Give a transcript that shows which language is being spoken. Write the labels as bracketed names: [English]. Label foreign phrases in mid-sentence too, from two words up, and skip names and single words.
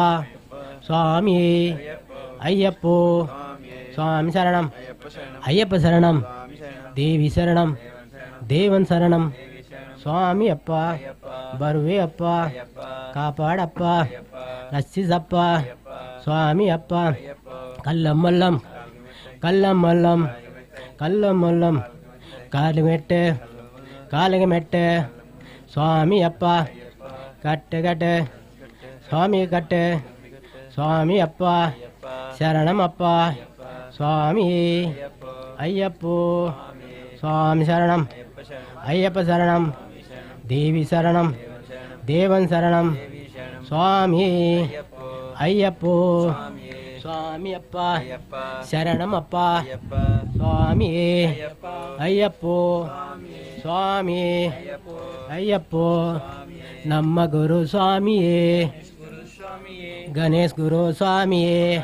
[Kannada] ಸ್ವಾಮಿ ಅಯ್ಯಪ್ಪೋ ಸ್ವಾಮಿ ಶರಣಂ ಅಯ್ಯಪ್ಪ ಶರಣಂ ದೇವಿ ಶರಣಂ ದೇವನ್ ಶರಣಂ ಸ್ವಾಮಿ ಅಪ್ಪ ಬರುವೆ ಅಪ್ಪ ಕಾಪಾಡಪ್ಪ ರಕ್ಷಿಸಪ್ಪ ಸ್ವಾಮಿ ಅಪ್ಪ ಕಲ್ಲಮ್ಮಲ್ಲಂ ಕಲ್ಲಮ್ಮಲ್ಲಂ ಕಲ್ಲಮ್ಮಲ್ಲಂ ಕಾಲಿಗೆ ಮೆಟ್ಟೆ ಸ್ವಾಮಿ ಅಪ್ಪ ಕಟ್ಟೆ ಸ್ವಾಮಿ ಕಟ್ಟೆ ಸ್ವಾಮಿ ಅಪ್ಪ ಶರಣಮಪ್ಪ ಸ್ವಾಮಿ ಅಯ್ಯಪ್ಪೋ ಸ್ವಾಮಿ ಶರಣಂ ಅಯ್ಯಪ್ಪ ಶರಣಂ ದೇವಿ ಶರಣಂ ದೇವನ್ ಶರಣಂ ಸ್ವಾಮಿ ಅಯ್ಯಪ್ಪೋ ಸ್ವಾಮಿ ಅಪ್ಪ ಶರಣಮಪ್ಪ ಸ್ವಾಮಿ ಅಯ್ಯಪ್ಪೋ ಸ್ವಾಮಿ ಅಯ್ಯಪ್ಪೋ ನಮ್ಮ ಗುರು ಸ್ವಾಮಿಯೇ ಗಣೇಷ್ ಗುರು ಸ್ವಾಮಿಯೇ